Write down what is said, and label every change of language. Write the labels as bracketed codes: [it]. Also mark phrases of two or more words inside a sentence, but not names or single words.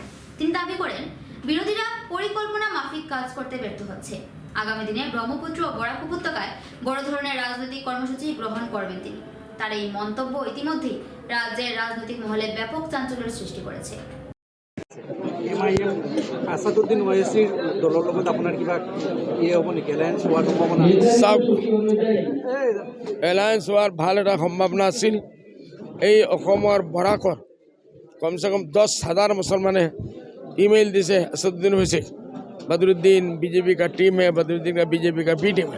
[bn] তিনি দাবি করেন, বিরোধীরা পরিকল্পনা মাফিক কাজ করতে ব্যর্থ হচ্ছে। আগামী দিনে ব্রহ্মপুত্র ও বরাক উপত্যকায় বড় ধরনের রাজনৈতিক কর্মসূচি গ্রহণ করবেন তিনি। তার এই মন্তব্য ইতিমধ্যেই রাজ্যের রাজনৈতিক মহলে ব্যাপক চাঞ্চল্যের সৃষ্টি করেছে। [as] আসাদুদ্দিন ওয়াইচিৰ দলৰ লগত আপোনাৰ কিবা হ'ব নেকি, এলায়েন্স হোৱাৰ সম্ভাৱনা? চাওক, এলায়েন্স হোৱাৰ ভাল এটা সম্ভাৱনা আছিল। এই অসমৰ বৰাকৰ কমচে কম 10,000 মুছলমানে ইমেইল দিছে আসাদুদ্দিন ওয়াইচিক, [hi] बदरुद्दीन बीजेपी का टीम है, बदरुद्दीन का बीजेपी का बी टीम है।